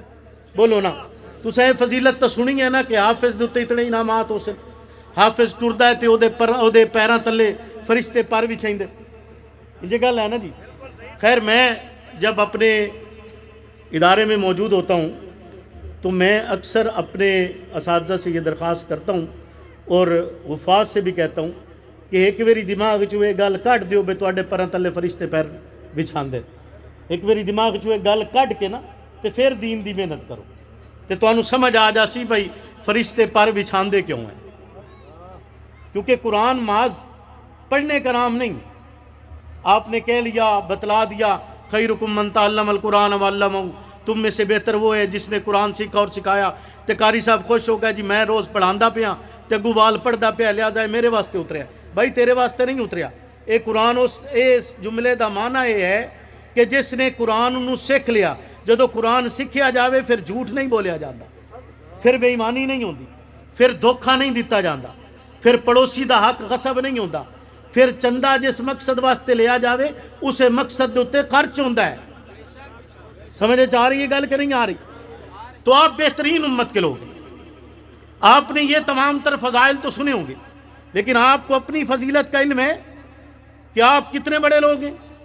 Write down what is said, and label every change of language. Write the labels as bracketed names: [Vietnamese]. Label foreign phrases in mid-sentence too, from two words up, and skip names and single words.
[Punjabi] بولو نا، تو سائیں فضیلت تو سنی ہے نا کہ حافظ دے اتنے اتنے انعامات ہو سن، حافظ ٹردا ہے تو او دے پیراں تلے فرشتے پر بھی چھائیں دے، یہ گل ہے نا جی۔ خیر، [Urdu] میں جب اپنے ادارے میں موجود ہوتا ہوں تو میں اکثر اپنے اساتذہ سے یہ درخواست کرتا ہوں اور حفاظ سے بھی کہتا ہوں [Punjabi] کہ ایک ویری دماغ چو یہ گل کٹ دیو بے تواڈے پراں تلے فرشتے پیر بچھاندے، ایک ویری دماغ چو یہ گل کٹ کے نا تے پھر دین دی محنت کرو تے تانوں سمجھ آ جاسی بھائی فرشتے پر بچھاندے کیوں ہیں۔ [Urdu] کیونکہ قرآن محض پڑھنے کا نام نہیں، آپ نے کہہ لیا، بتلا دیا، [Arabic] خیرکم من تعلم القرآن وعلمہ، [Urdu] تم میں سے بہتر وہ ہے جس نے قرآن سیکھا اور سکھایا۔ [Punjabi] تے قاری صاحب خوش ہو گیا جی میں روز پڑھاندا پیا تے اگوں وال پڑھدا پیا، لہذا میرے واسطے اتریا۔ بھائی تیرے واسطے نہیں اتریا، اے قرآن اس جملے دا معنی یہ ہے کہ جس نے قرآن انہوں سکھ لیا، جدو قرآن سکھیا جاوے پھر جھوٹ نہیں بولیا جاندہ، پھر بے ایمانی نہیں ہوندی، پھر دھوکھا نہیں دیتا جاندہ، پھر پڑوسی دا حق غصب نہیں ہوندہ، پھر چندہ جس مقصد واسطے لیا جاوے اسے مقصد دے اتے خرچ ہوندہ ہے۔ سمجھے جا رہی ہے گل [Urdu] کہ نہیں آ رہی؟ تو آپ بہترین امت کے لوگ ہیں، آپ نے یہ تمام تر فضائل تو سنے ہوں گے، لیکن آپ کو اپنی فضیلت کا علم ہے کہ آپ کتنے بڑے لوگ ہیں،